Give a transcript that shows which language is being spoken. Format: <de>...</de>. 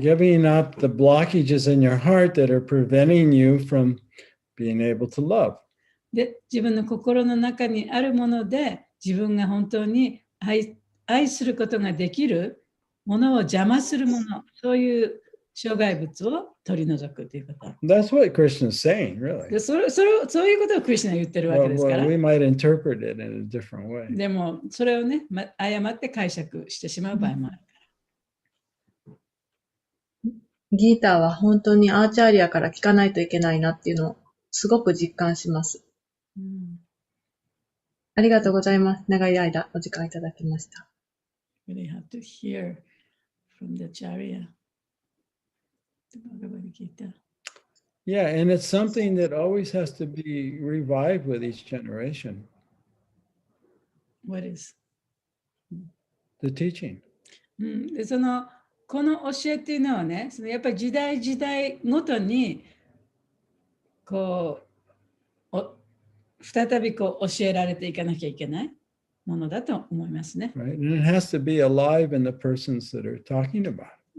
<en>Giving up the blockages in your heart that are preventing you from being able to love.</en> <ja>で、自分の心の中にあるもので、自分が本当に愛することができるものを邪魔するもの、そういう障害物を取り除くということ。</ja> <en>That's what Krishna is saying, really.</en> <ja>でそういうことをクリシュナが言ってるわけですから。</ja> <en>We might interpret it in a different way.</en> <ja>でも、それをね、誤って解釈してしまう場合もある。ギーターは本当にアーチャーリアから聞かないといけないなっていうのをすごく実感します。ありがとうございます。長い間お時間いただきました。</ja> <en>Really have to hear from the Acharya, the Bhagavad Gita. Yeah, and it's something that always has to be revived with each generation. What is? The teaching.</en> <ja>でこの教えっていうのはね、やっぱり時代時代ごとにこう再びこう教えられていかなきゃいけないものだと思いますね。</ja> <en>Right? And it has to be alive in the persons that are talking about it.</en>